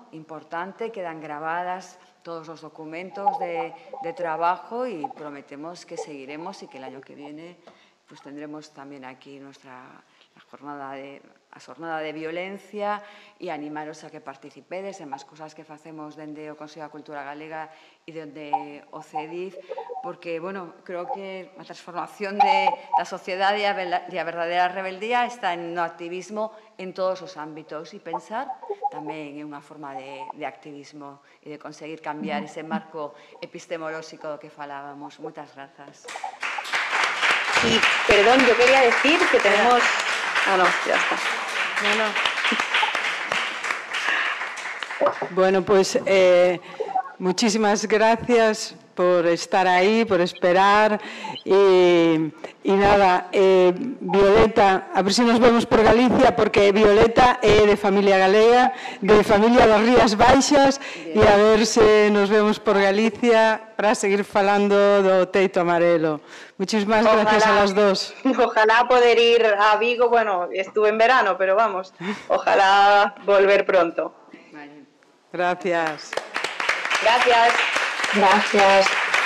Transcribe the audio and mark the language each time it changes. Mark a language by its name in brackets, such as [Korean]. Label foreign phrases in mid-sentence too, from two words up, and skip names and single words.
[Spanish] Importante, quedan grabadas todos los documentos de trabajo y prometemos que seguiremos y que el año que viene pues tendremos también aquí la jornada de violencia y animaros a que participéis en más cosas que [Galician] facemos dende o Consello da Cultura Galega e dende o CEDIF, porque, bueno, creo que a transformación da sociedade e a verdadeira rebeldía está no activismo en todos os ámbitos e pensar tamén en unha forma de activismo e de conseguir cambiar ese marco epistemolóxico do que falábamos. Moitas grazas. [Spanish] Y, perdón, yo quería decir que tenemos... Ah, no, ya está. No. Bueno, pues muchísimas gracias por estar ahí, por esperar. Y nada, Violeta, a ver si nos vemos por Galicia, [Galician] porque Violeta é de familia galega, de familia das Rías Baixas, e a ver se nos vemos por Galicia para seguir falando do teito amarelo. [Spanish] Muchísimas gracias a las dos. Ojalá poder ir a Vigo, bueno, estuve en verano, pero vamos, ojalá volver pronto. Gracias. Gracias. Gracias.